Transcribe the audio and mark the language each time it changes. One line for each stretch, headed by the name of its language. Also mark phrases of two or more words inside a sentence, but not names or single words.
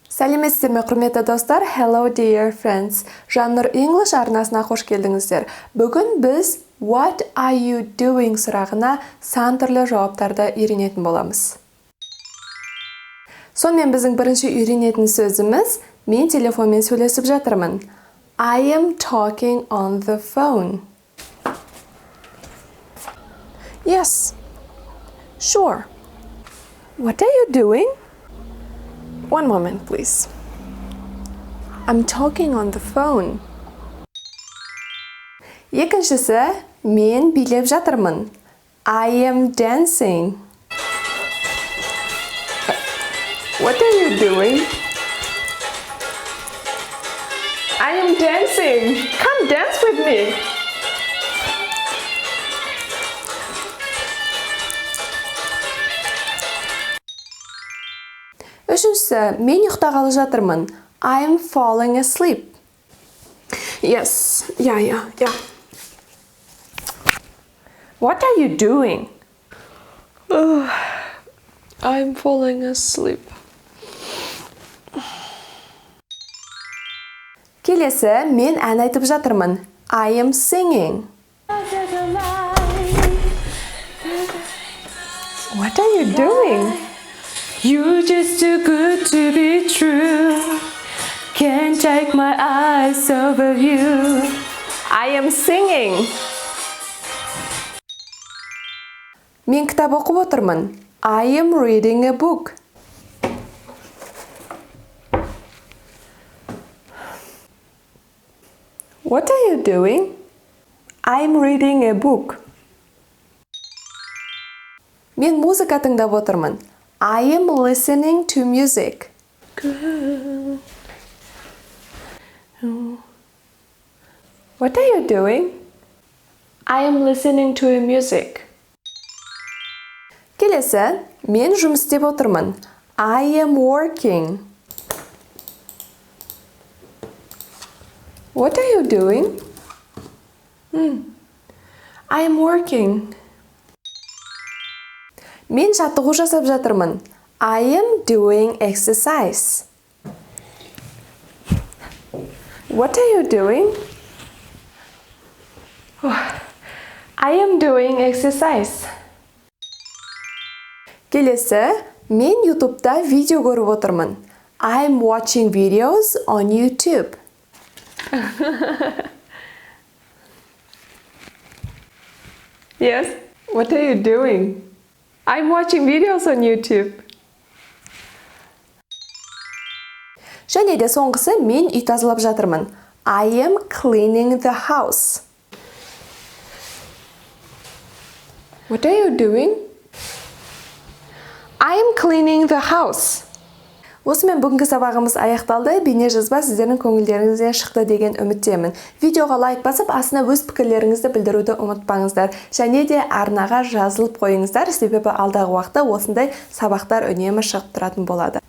Kazakh: Сәлеметсіздер ме, құрметті достар?
English: Hello dear friends.
Kazakh: Жанр English арнасына қош келдіңіздер. Бүгін біз
English: What are you doing
Kazakh: сұрағына сан түрлі жауаптарды үйренетін боламыз. Сонымен біздің бірінші үйренетін сөзіміз мен телефонмен сөйлесіп жатырмын.
English: I am talking on the phone. Yes. Sure. What are you doing? One moment, please. I'm talking on the phone.
Kazakh: Екіншісі, мен билеп жатырмын.
English: I am dancing. What are you doing? I am dancing. Come dance with me.
Kazakh: Үшіншісі, мен ұйықтағалы жатырмын.
English: I am falling asleep. Yes, yeah. What are you doing? I'm falling asleep.
Kazakh: Келесі, мен ән айтып жатырмын.
English: I am singing. What are you doing? You're just too good to be true. Can't take my eyes off of you. I am singing.
Kazakh: Мен кітап оқып отырмын.
English: I am reading a book. What are you doing? I'm reading a book.
Kazakh: Мен музыка тыңдап отырмын.
English: I am listening to music. What are you doing? I am listening to music.
Kazakh: Келесі, мен жұмыс істеп отырмын.
English: I am working. What are you doing? I am working.
Kazakh: Мен жаттығу жасап жатырмын.
English: I am doing exercise. What are you doing? I am doing exercise.
Kazakh: Келесі, мен YouTube'да видео көріп отырмын.
English: I am watching videos on YouTube. Yes, what are you doing? I'm watching videos on YouTube.
Kazakh: Және де соңғысы, мен үй тазалап жатырмын.
English: I am cleaning the house. What are you doing? I am cleaning the house.
Kazakh: Осымен бүгінгі сабағымыз аяқталды. Бейне жазба сіздердің көңілдеріңізден шықты деген үміттемін. Видеоға лайк басып, астына өз пікірлеріңізді білдіруді ұмытпаңыздар. Және де арнаға жазылып қойыңыздар, себебі алдағы уақытта осындай сабақтар үнемі шығып тұратын болады.